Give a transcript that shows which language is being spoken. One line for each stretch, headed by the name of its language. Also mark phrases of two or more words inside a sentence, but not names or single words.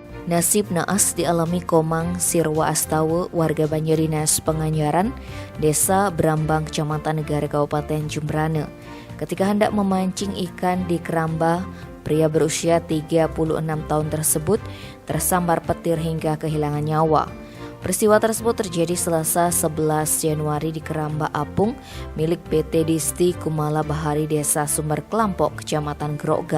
Indonesian: Nasib naas dialami Komang Sirwa Astawa, warga Banjardinas Penganyaran, Desa Brambang, Kecamatan Negara, Kabupaten Jembrana. Ketika hendak memancing ikan di keramba, pria berusia 36 tahun tersebut tersambar petir hingga kehilangan nyawa. Peristiwa tersebut terjadi Selasa 11 Januari di Keramba Apung milik PT Disti Kumala Bahari, Desa Sumber Kelampok, Kecamatan Grogga.